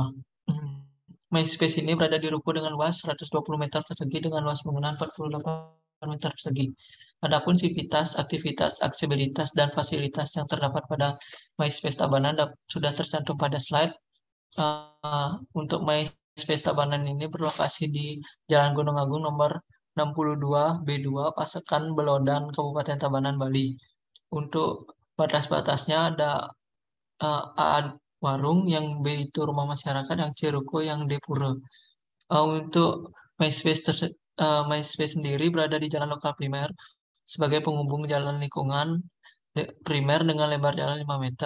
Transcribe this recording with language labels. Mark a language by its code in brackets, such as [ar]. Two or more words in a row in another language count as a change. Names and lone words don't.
[id] MySpace ini berada di ruko dengan luas 120 meter persegi dengan luas bangunan 48 meter persegi. Adapun sivitas, aktivitas, aksesibilitas, dan fasilitas yang terdapat pada MySpace Tabanan sudah tercantum pada slide. Untuk MySpace Tabanan ini berlokasi di Jalan Gunung Agung nomor 62 B2 Pasekan Belodan Kabupaten Tabanan Bali. Untuk batas-batasnya ada A warung, yang B itu rumah masyarakat, yang C ruko, yang D pura. Untuk MySpace sendiri berada di jalan lokal primer sebagai penghubung jalan lingkungan primer dengan lebar jalan 5 meter.